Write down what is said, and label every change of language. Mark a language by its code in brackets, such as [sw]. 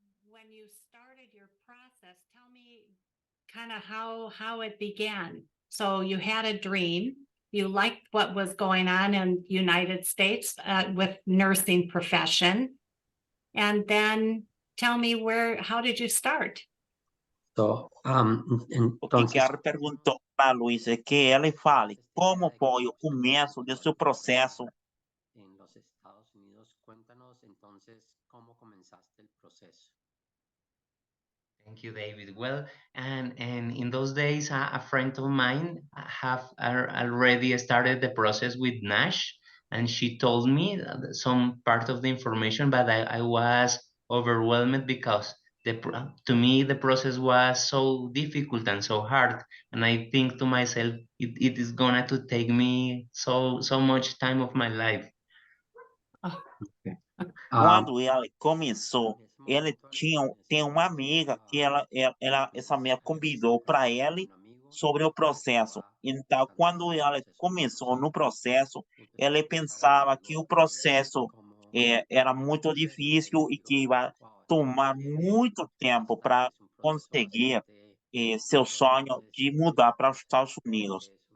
[en] When you started your process, tell me kind of how it began. So you had a dream, you liked what was going on in United States with nursing profession, and then tell me how did you start? So, [pt] O que [es] entonces, [pt] Chiara perguntou para a Luísa é que ela fale como foi o começo do seu processo. [es] en los Estados Unidos, cuéntanos entonces cómo comenzaste el proceso. [en] Thank you, David. Well, and in those days, a friend of mine have already started the process with Nash, and she told me some part of the information, but I was overwhelmed because to me the process was so difficult and so hard, and I think to myself it is gonna to take me so much time of my life. [pt] Quando ela começou, ele tem uma amiga que essa amiga convidou para ele sobre o processo. Então, quando ela começou no processo, ele pensava que o processo era muito difícil e que ia tomar muito tempo para conseguir seu sonho de mudar para os Estados Unidos.